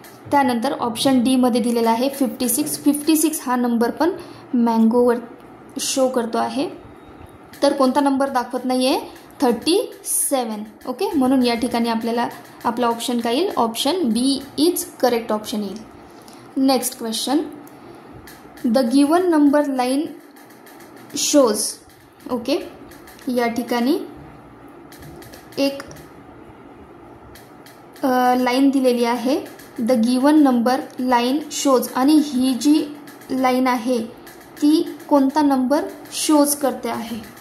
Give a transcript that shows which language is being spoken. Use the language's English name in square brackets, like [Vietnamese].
[Marathi] त्यानंतर ऑप्शन डीमध्ये दिलेला आहे 56. 56 हा नंबर पण मँगोवर शो करतो आहे, तर कोणता नंबर दाखवत नाही आहे? 37. ओके, म्हणून या ठिकाणी आपल्याला आपला ऑप्शन काय येईल? [English] option B is correct option [Marathi] येईल. [English] Next question, the given number line shows. [Marathi] Okay, या ठिकाणी एक लाईन दिलेली आहे, [English] the given number line shows, [Marathi] आणि ही जी लाईन आहे ती कोणता नंबर शोज करते आहे?